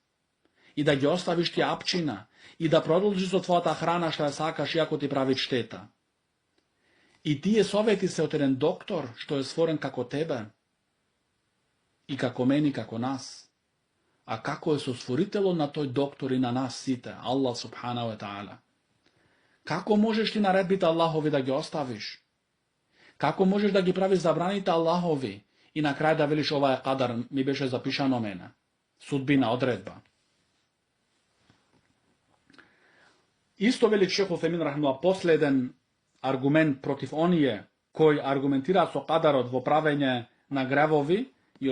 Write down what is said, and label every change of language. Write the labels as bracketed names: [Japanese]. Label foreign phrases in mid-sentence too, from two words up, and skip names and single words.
[Macedonian] И да ги оставиш ти апчина, и да продолжиш со твојата храна што ја сакаш, иако ти прави штета. И тие совети се од еден доктор што е створен како тебе, и како мене, и како нас. А како е со створителот на тој доктор и на нас сите, [Arabic] الله سبحانه وتعالى? [Macedonian] Како можеш ти наредбите Аллахови да ги оставиш? Како можеш да ги правиш забраните Аллахови и на крај да велиш ова е кадар, ми беше запишано мене? Судбина, одредба. Исто вели шейх Уthaymin рахимахуллах, последен аргумент против оние кои аргументираат со кадарот во правење на гревови и